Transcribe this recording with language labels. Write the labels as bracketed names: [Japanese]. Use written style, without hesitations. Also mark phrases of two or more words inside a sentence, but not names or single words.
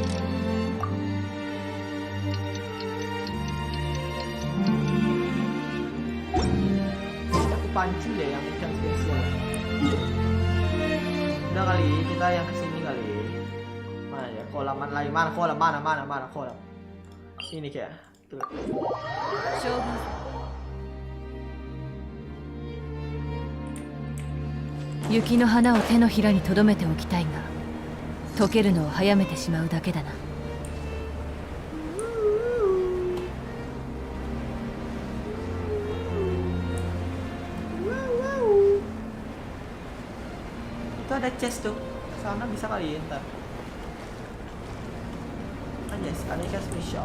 [Indonesian] Aku pancing deh yang ikan spesial. Udah kali kita yang kesini kali. Mana ya kolaman lain? Mana kolam? Mana kolam? Ini kayak. Tuh. [Japanese] Yukiの花を手のひらに留めておきたいが溶けるのを早めてしまうだけだな。 [Indonesian] Itu ada chest tuh, sana bisa kali ya ntar. Yes, ada ikan spesial.